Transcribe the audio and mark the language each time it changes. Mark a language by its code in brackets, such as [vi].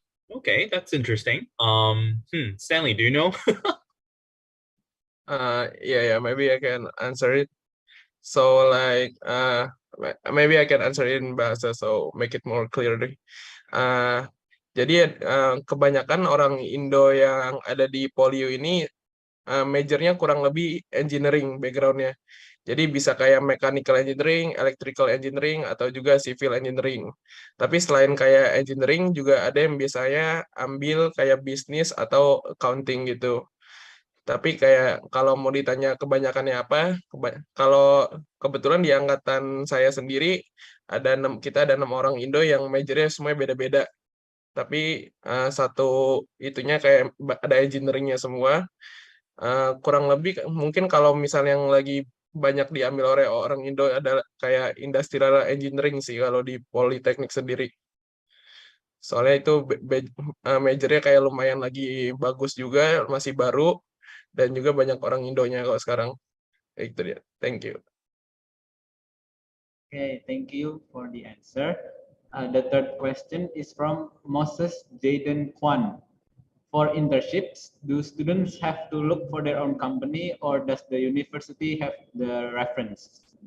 [en] Okay, that's interesting. Stanley, do you know? Yeah, maybe I can answer it. So like maybe I can answer it in bahasa so make it more clear deh. [id] Jadi kebanyakan orang Indo yang ada di Polio ini majornya kurang lebih engineering backgroundnya. Jadi bisa kayak mechanical engineering, electrical engineering, atau juga civil engineering. Tapi selain kayak engineering juga ada yang biasanya ambil kayak bisnis atau accounting gitu. Tapi kayak kalau mau ditanya kebanyakannya apa, kalau kebetulan di angkatan saya sendiri kita ada 6 orang Indo yang majornya semuanya beda-beda. Tapi satu itunya kayak ada engineeringnya semua. Kurang lebih mungkin kalau misalnya yang lagi banyak diambil oleh orang Indo ada kayak industrial engineering sih kalau di Polytechnic sendiri. Soalnya itu majornya kayak lumayan lagi bagus juga, masih baru, dan juga banyak orang Indonya kalau sekarang. Itu dia. [en] Thank you. Okay, thank you for the answer. The third question is from Moses Jaden Kwan. For internships, do students have to look for their own company or does the university have the reference?